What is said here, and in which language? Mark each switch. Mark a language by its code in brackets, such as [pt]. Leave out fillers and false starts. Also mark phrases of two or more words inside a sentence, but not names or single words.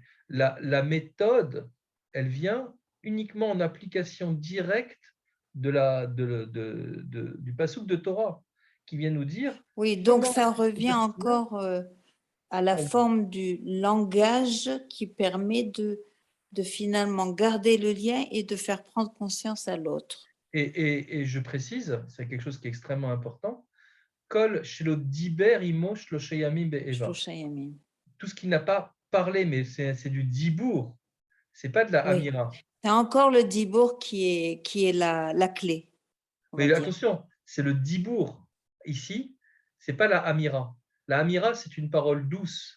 [fr] La méthode, elle vient uniquement en application directe du passouk de Torah, qui vient nous dire Oui, donc comment ça revient faire. encore à la forme du langage qui permet de finalement garder le lien et de faire prendre conscience à l'autre. Et je précise, c'est quelque chose qui est extrêmement important, [he] כל שלא דיבר עמו שלושה ימים באיבה. שלושה ימים. [fr] Tout ce qui n'a pas parlé, mais c'est du dibour, c'est pas de la Oui, amira. c'est encore le dibour qui est la clé, on va Mais dire. attention, c'est le dibour. Ici, c'est pas la amira. La amira, c'est une parole douce.